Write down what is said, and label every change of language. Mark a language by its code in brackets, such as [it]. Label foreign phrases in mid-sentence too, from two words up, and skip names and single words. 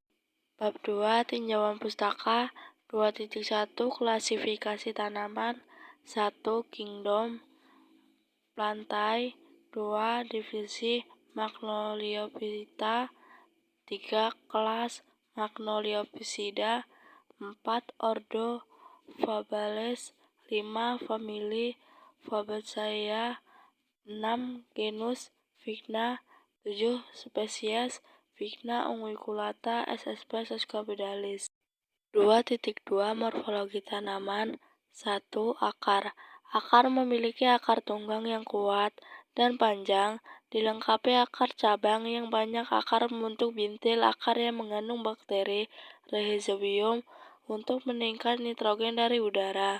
[id] Bab 2 tinjauan pustaka, 2.1 klasifikasi tanaman, 1 kingdom plantae, 2 divisi Magnoliophyta, 3 kelas Magnoliopsida, 4 ordo Fabales, 5 famili Fabaceae, 6 genus Vigna, 7 spesies Vigna unguiculata SSP Sescopidalis. 2.2 morfologi tanaman. 1 akar. Akar memiliki akar tunggang yang kuat dan panjang, dilengkapi akar cabang yang banyak. Akar membentuk bintil akar yang mengandung bakteri Rhizobium untuk meningkat nitrogen dari udara.